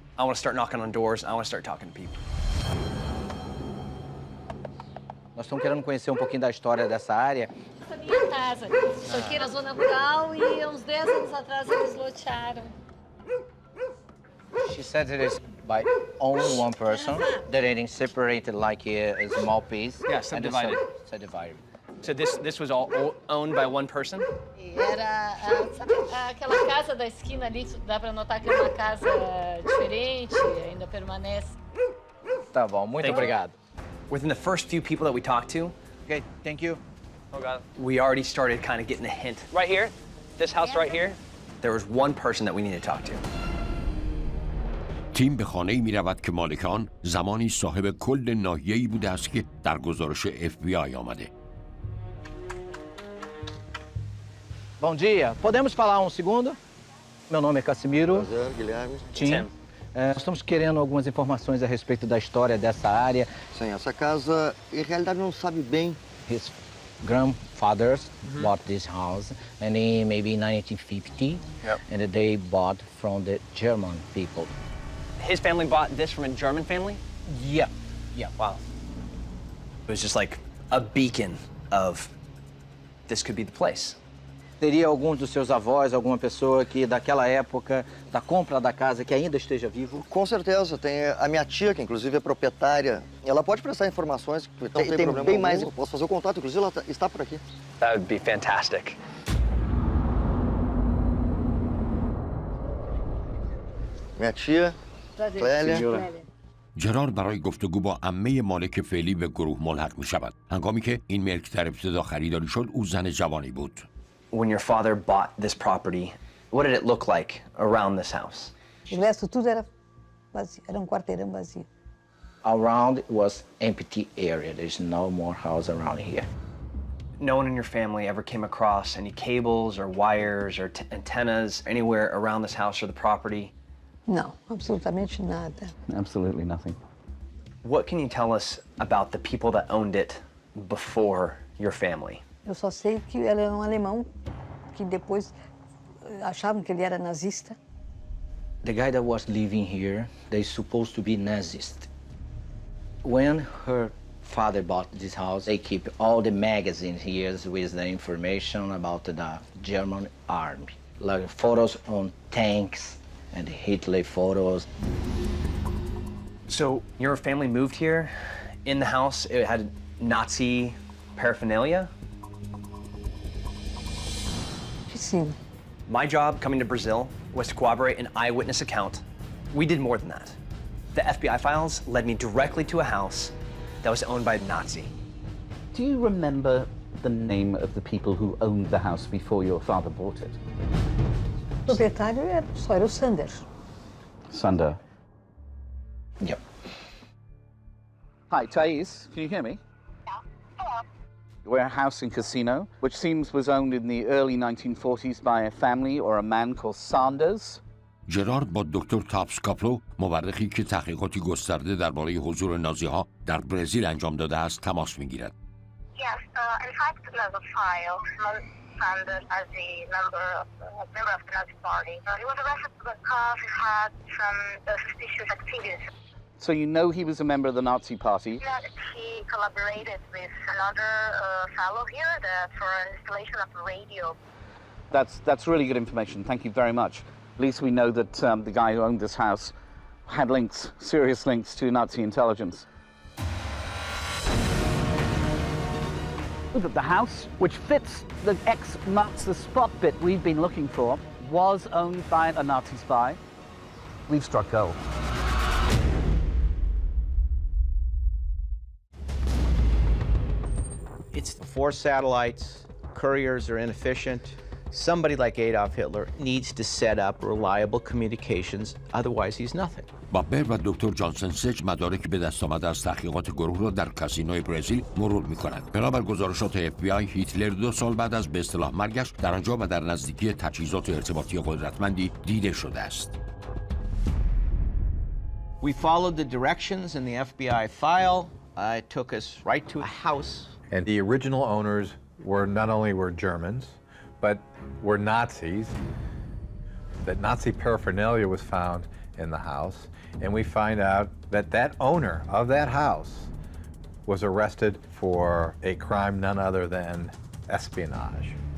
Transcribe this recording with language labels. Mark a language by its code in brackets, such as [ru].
[en] I want to start knocking on doors. I want to start talking to people. [pt] Nós estamos querendo conhecer um pouquinho da história dessa área. Essa é a minha casa. Isso aqui era zona rural e uns 10 anos atrás eles lotearam. [en] She said it is by only one person, that it is separated like a small piece. Yeah, subdivided. Subdivided. So this was all owned by one person? [pt] E era aquela casa da esquina ali, dá para notar que é uma casa diferente, ainda permanece. Tá bom, muito obrigado. [en] Within the first few people that we talked to, Okay, thank you. we already started kind of getting a hint. Right here, this house right here, there was one person that we needed to talk to. [fa] تیم به خانه‌ای می‌رود که مالک آن زمانی صاحب کل ناحیه‌ای بوده است که در گزارش FBI آمده. [pt] Bom dia, podemos falar um segundo? Meu nome é Casimiro. Prazer, Guilherme. Tim. Nós estamos querendo algumas informações a respeito da história dessa área. Sim, essa casa, em realidade, não sabe bem. [en] His grandfathers bought this house, and in maybe 1950, and they bought from the German people. His family bought this from a German family? Yeah. Wow. It was just like a beacon of this could be the place. [pt] Teria algum dos seus avós, alguma pessoa que daquela época, da compra da casa, que ainda esteja vivo? Com certeza, tem a minha tia, que inclusive é proprietária. Ela pode prestar informações, não tem problema bem mais. Eu posso fazer o contato, inclusive ela está por aqui. [en] That would be fantastic. [pt] Minha tia, Clélia. [fa] جرارد برای گفتگو با عمه مالک فعلی به گروه ملحق می شود. هنگامی که این ملک در ابتدا خریداری شد، او زن جوانی بود. [en] When your father bought this property, what did it look like around this house? [pt] O resto tudo era vazio, era quarteirão vazio. [en] Around it was empty area. There's no more house around here. No one in your family ever came across any cables or wires or antennas anywhere around this house or the property? [pt] Não, absolutamente nada. [en] Absolutely nothing. What can you tell us about the people that owned it before your family? [pt] Eu só sei que ele era alemão, que depois achavam que ele era nazista. [en] The guy that was living here, they're supposed to be Nazist. When her father bought this house, they keep all the magazines here with the information about the German army, like photos on tanks and Hitler photos. So your family moved here. In the house, it had Nazi paraphernalia? [pt] Sim. [en] My job coming to Brazil was to corroborate an eyewitness account. We did more than that. The FBI files led me directly to a house that was owned by a Nazi. Do you remember the name of the people who owned the house before your father bought it? [pt] O proprietário só era o Sander. [en] Sander. Yep. Hi, Thais, can you hear me? We're a house and casino, which seems was owned in the early 1940s by a family or a man called Sanders. [fa] جرارد با دکتر تاپس کاپلو، مورخی که تحقیقاتی گسترده درباره حضور نازی‌ها در برزیل انجام داده است، تماس می‌گیرد. [en] Yes, in fact, there's a file. Sanders as a member of the Nazi Party. He was arrested because he had some suspicious activities. So you know he was a member of the Nazi Party? He collaborated with another fellow here for installation of a radio. That's really good information. Thank you very much. At least we know that the guy who owned this house had links, serious links to Nazi intelligence. The house, which fits the ex-Nazi spot bit we've been looking for, was owned by a Nazi spy. We've struck gold. It's 4 satellites, couriers are inefficient. Somebody like Adolf Hitler needs to set up reliable communications, otherwise he's nothing. [fa] بابر و دکتر جانسن سج مدارک به دست آمده از تحقیقات گروه را در کاسینوی برزیل مرور می‌کنند. بنابر گزارشات FBI، هیتلر 2 سال بعد از به اصطلاح مرگش در آنجا و در نزدیکی تجهیزات ارتباطی قدرتمندی دیده شده است. [en] We followed the directions in the FBI file. It took us right to a house. And the original owners were not only were Germans, but were Nazis. That Nazi paraphernalia was found in the house, and we find out that that owner of that house was arrested for a crime none other than espionage.